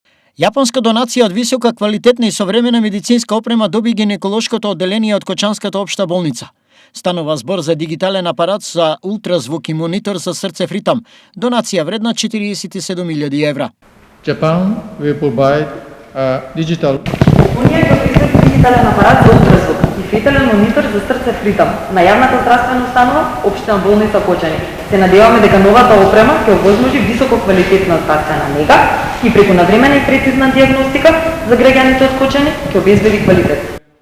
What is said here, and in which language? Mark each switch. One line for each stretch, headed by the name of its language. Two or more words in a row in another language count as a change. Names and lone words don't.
Macedonian: Јапонска донација од висока квалитетна и современа медицинска опрема доби гинеколошкото одделение од Кочанската општа болница. Станува збор за дигитален апарат за ултразвук и монитор за срцев ритам. Донација вредна 47.000 евра.
English: Japan will provide a digital
Macedonian: Унија ќе произведе дигитален апарат за ултразвук и фетален монитор за срцев ритам на јавната здравствена установа Општина болница Кочани. Се надеваме дека новата опрема ќе овозможи високо квалитетна здравствена нега и преку навремена и прецизна дијагностика за граѓаните од Кочани ќе обезбеди квалитет.